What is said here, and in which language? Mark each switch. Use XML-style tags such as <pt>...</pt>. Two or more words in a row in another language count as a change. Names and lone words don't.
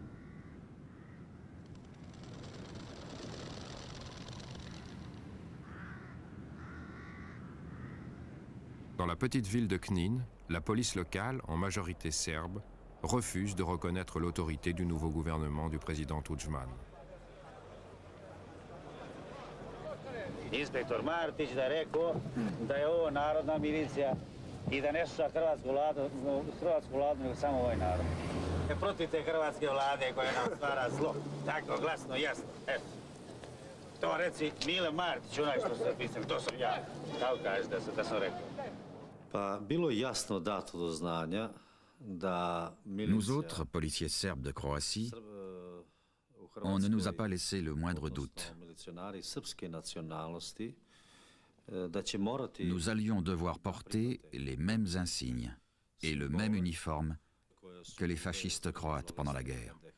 <fr>Dans la petite ville de Knin, la police locale, en majorité serbe, refuse de reconnaître l'autorité du nouveau gouvernement du président Tudjman.</fr> <sr>Inspektor Martić da rekao da je ovo narodna milicija I da ne sluša hrvatsku vladu, nego samo ovaj narod. Protiv te hrvatske vlade koja nam stvara zlo. Tako, glasno, jasno. Eto. To reci Mile Martić, onaj što se pisam, to sam ja. Tako kažeš da sam rekao. Pa bilo je jasno dato do znanja da milicija...</sr> <fr>Nous autres, policiers serbes de Croatie, on ne nous a pas laissé le moindre doute. Nous allions devoir porter les mêmes insignes et le même uniforme que les fascistes croates pendant la guerre.</fr>